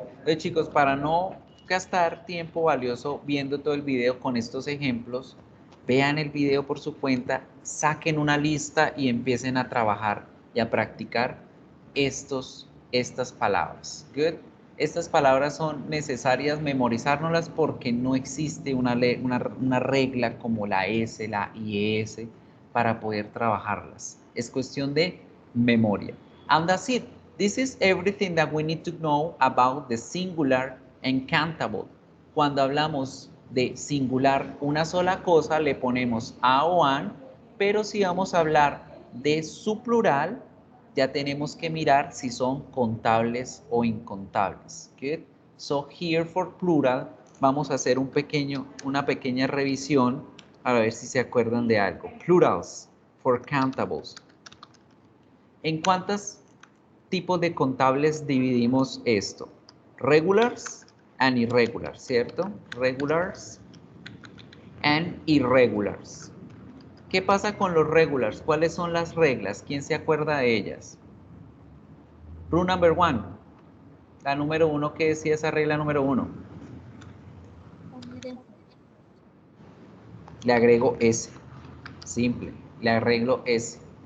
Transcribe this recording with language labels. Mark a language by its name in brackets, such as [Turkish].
[Spanish] Entonces, chicos, para no gastar tiempo valioso viendo todo el video con estos ejemplos, vean el video por su cuenta, saquen una lista y empiecen a trabajar y a practicar estas palabras. Good. Estas palabras son necesarias memorizárnoslas porque no existe una regla como la S, la IS para poder trabajarlas. Es cuestión de memoria. [English] And that's it. This is everything that we need to know about the singular and countable. [Spanish] Cuando hablamos de singular, una sola cosa, le ponemos a o an, pero si vamos a hablar de su plural, ya tenemos que mirar si son contables o incontables. Good. [English] So here for plural [Spanish] vamos a hacer una pequeña revisión para ver si se acuerdan de algo. [English] Plurals for countables. [Spanish] ¿En cuántos tipos de contables dividimos esto? [English] Regulars and irregulars, ¿cierto? Regulars and irregulars. [Spanish] ¿Qué pasa con los regulars? ¿Cuáles son las reglas? ¿Quién se acuerda de ellas? Rule number one. La número uno, ¿qué decía esa regla número uno? Le agrego S. Simple. Le arreglo S.